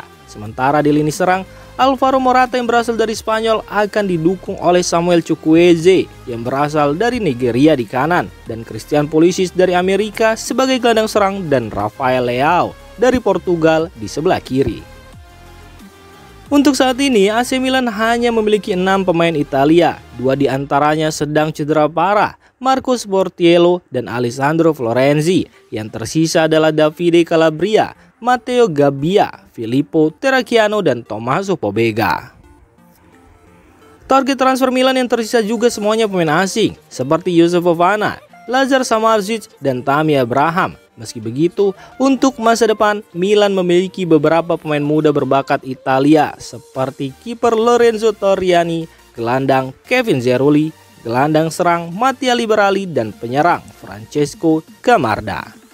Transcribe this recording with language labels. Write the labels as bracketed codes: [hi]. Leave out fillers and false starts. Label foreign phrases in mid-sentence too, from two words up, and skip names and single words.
[id] Sementara di lini serang, Alvaro Morata yang berasal dari Spanyol akan didukung oleh Samuel Chukwueze yang berasal dari Nigeria di kanan dan Christian Pulisic dari Amerika sebagai gelandang serang dan Rafael Leao dari Portugal di sebelah kiri. Untuk saat ini, AC Milan hanya memiliki 6 pemain Italia, 2 diantaranya sedang cedera parah, Marco Sportiello dan Alessandro Florenzi. Yang tersisa adalah Davide Calabria, Matteo Gabbia, Filippo Terracchiano, dan Tommaso Pobega. Target transfer Milan yang tersisa juga semuanya pemain asing, seperti Yusuf Fofana, Lazar Samardzic, dan Tammy Abraham. Meski begitu, untuk masa depan, Milan memiliki beberapa pemain muda berbakat Italia, seperti kiper Lorenzo Torriani, gelandang Kevin Zeruli, gelandang serang Mattia Liberali, dan penyerang Francesco Gamarda.